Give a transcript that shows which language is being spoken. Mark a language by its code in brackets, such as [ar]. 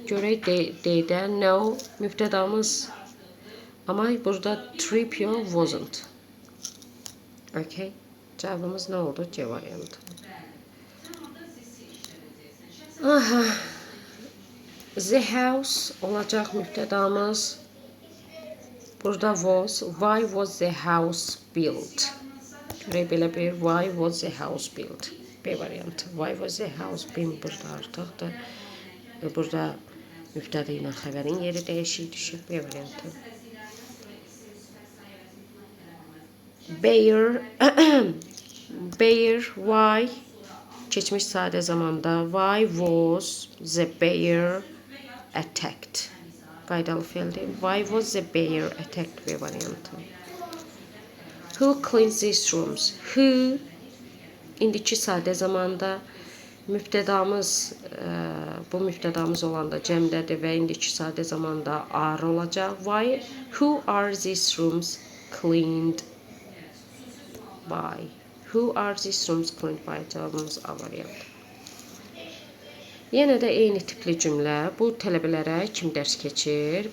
[az] Görək D-də no mübtədamız. Amma burada trip yox, wasn't. Okay. Cavabımız nə oldu? C variantı. Aha. The house olacaq mübtədamız. Burada was. [en] Why was the house built? [az] Görək belə bir. [en] Why was the house built? B variantı. Why was the house built? [az] Burada artıqdır. Burada mübtəda ilə xəbərin yeri dəyişik düşür. B variantı. [en] Bear. Bear. Why? [az] Keçmiş sadə zamanda. [en] Why was the bear attacked? [az] Qaydalı feildir. [en] Why was the bear attacked? [az] B variantı. [en] Who cleans these rooms? [az] Who indiki sadə zamanda mübtədamız bu mübtədamız olanda cəmdədir və indiki sadə zamanda are olacaq. [en] Why? Who are these rooms cleaned by? Who are these rooms cleaned by? [az] Cavabımız A variantı. Yenə də eyni tipli cümlə. Bu tələbələrə kim dərs keçir?